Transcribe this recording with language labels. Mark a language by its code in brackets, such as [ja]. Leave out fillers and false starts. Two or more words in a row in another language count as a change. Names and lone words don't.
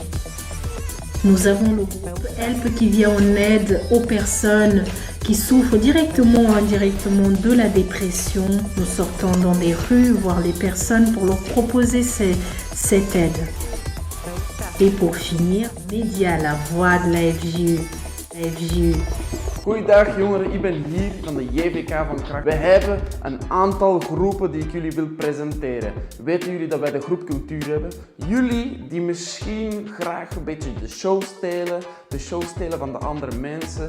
[fr] Nous avons le groupe Help qui vient en aide aux personnes qui souffrent directement ou indirectement de la dépression. Nous sortons dans des rues voir les personnes pour leur proposer cette aide. Et pour finir, Média, la voix de la FJU. [nl] Goeiedag jongeren, ik ben hier van de JVK van Kracht. We hebben een aantal groepen die ik jullie wil presenteren. Weten jullie dat wij de groep cultuur hebben? Jullie die misschien graag een beetje de show stelen van de andere mensen.